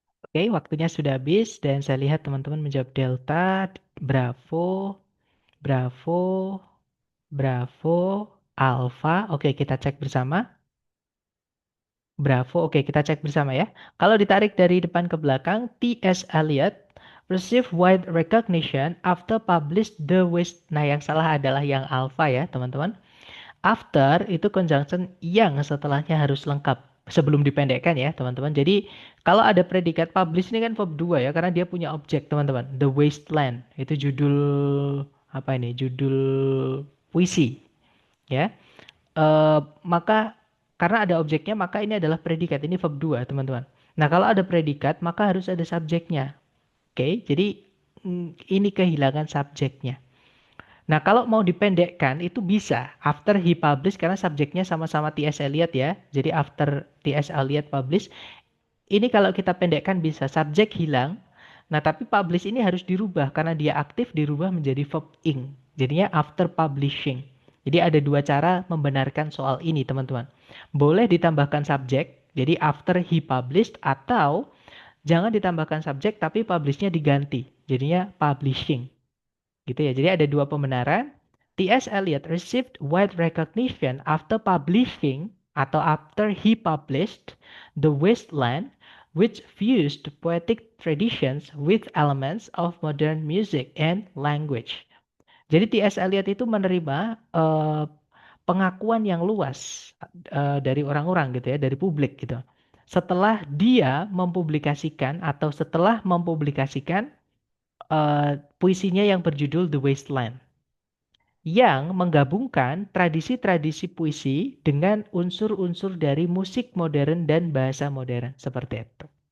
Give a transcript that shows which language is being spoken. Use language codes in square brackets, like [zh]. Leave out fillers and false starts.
[id] Oke, waktunya sudah habis dan saya lihat teman-teman menjawab Delta, Bravo, Bravo, Bravo, Alpha. Oke, kita cek bersama. Bravo. Oke, kita cek bersama ya. Kalau ditarik dari depan ke belakang, T.S. [en] Eliot received wide recognition after published The West. [id] Nah, yang salah adalah yang Alpha ya, teman-teman. After itu conjunction yang setelahnya harus lengkap sebelum dipendekkan ya, teman-teman. Jadi kalau ada predikat publish ini kan verb 2 ya, karena dia punya objek, teman-teman. The Wasteland. Itu judul apa ini? Judul puisi ya. Maka karena ada objeknya, maka ini adalah predikat. Ini verb 2, teman-teman. Nah, kalau ada predikat, maka harus ada subjeknya. Oke, jadi ini kehilangan subjeknya. Nah, kalau mau dipendekkan itu bisa [en] after he publish [id] karena subjeknya sama-sama T.S. Eliot ya. Jadi [en] after T.S. Eliot publish, [id] ini kalau kita pendekkan bisa subjek hilang. Nah, tapi publish ini harus dirubah karena dia aktif dirubah menjadi verb ing. Jadinya [en] after publishing. [id] Jadi ada dua cara membenarkan soal ini, teman-teman. Boleh ditambahkan subjek, jadi [en] after he published, [id] atau jangan ditambahkan subjek tapi publishnya diganti. Jadinya publishing. Gitu ya. Jadi ada dua pembenaran. T.S. [en] Eliot received wide recognition after publishing atau after he published The Wasteland, which fused poetic traditions with elements of modern music and language. [id] Jadi T.S. Eliot itu menerima pengakuan yang luas dari orang-orang gitu ya, dari publik gitu. Setelah dia mempublikasikan atau setelah mempublikasikan puisinya yang berjudul The Wasteland, yang menggabungkan tradisi-tradisi puisi dengan unsur-unsur dari musik modern dan bahasa modern seperti itu.